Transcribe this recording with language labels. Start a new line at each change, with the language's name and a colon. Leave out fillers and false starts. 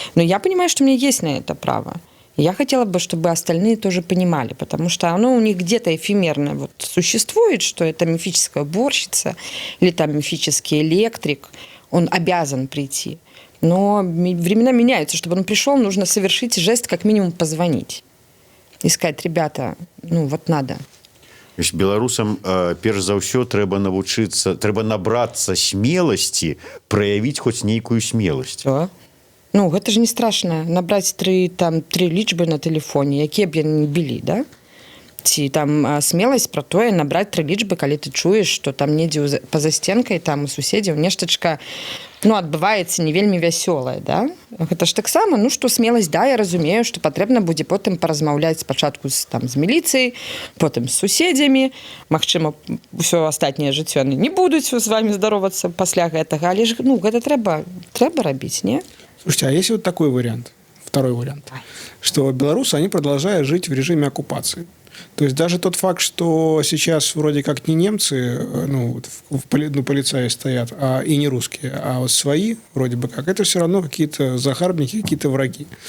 Russian: Но я понимаю, что у меня есть на это право. И я хотела бы, чтобы остальные тоже понимали, потому что оно у них где-то эфемерно вот существует, что это мифическая уборщица или там мифический электрик, он обязан прийти. Но времена меняются. Чтобы он пришел, нужно совершить жест, как минимум позвонить. И сказать: ребята, ну вот надо.
Belarusian: Беларусам перш за ўсё трэба набрацца смеласці, праявіць хоць нейкую смеласць. Ну, гэта ж не страшна набраць тры лічбы на тэлефоне, якія б яны не былі, да? Ці там смеласць пра тое набраць 3 лічбы, калі ты чуеш, што там недзе па-за сценкай там у суседзяў нештачка, ну, адбываецца не вельмі вясёлае, да? Гэта ж таксама, ну, што смеласць, да, я разумею, што патрэбна будзе потым паразмаўляць спачатку з міліцыяй, потым з суседзямі, магчыма, ўсё астатняе жыццё яны не будуць з вамі здаровацца пасля гэтага, але ж, ну, гэта трэба рабіць, не?
Russian: Слушайте, а есть вот такой вариант, второй вариант, что белорусы, они продолжают жить в режиме оккупации. То есть даже тот факт, что сейчас вроде как не немцы, ну, полицаи стоят, и не русские, а вот свои, вроде бы как, это все равно какие-то захарбники, какие-то враги.